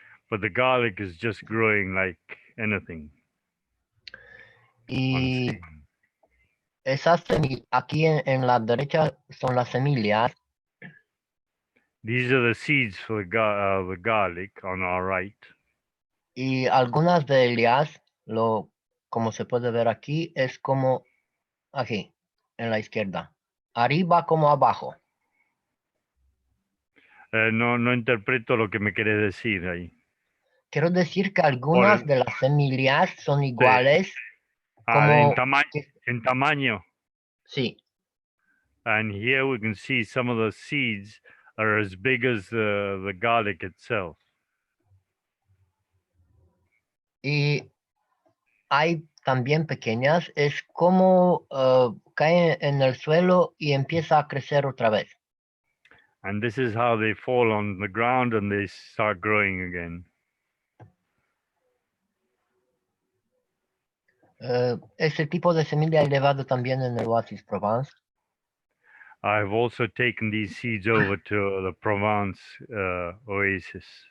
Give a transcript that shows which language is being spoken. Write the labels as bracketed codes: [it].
[en] But the garlic is just growing like anything. [es] Y [en] Unseen. [es] esas semillas, aquí en la derecha son las semillas [en] These are the seeds for the garlic on our right. [es] y algunas de ellas, como se puede ver aquí, es como aquí, en la izquierda. Arriba como abajo. No interpreto lo que me quiere decir ahí. Quiero decir que algunas de las semillas son iguales. En Como en tamaño. Sí. [en] And here we can see some of the seeds are as big as the garlic itself. [es] Y hay también pequeñas, es como caen en el suelo y empieza a crecer otra vez. [en] And this is how they fall on the ground and they start growing again. [es] Ese tipo de semilla he llevado también en el Oasis Provence. [en] I've also taken these seeds over to the Provence oasis.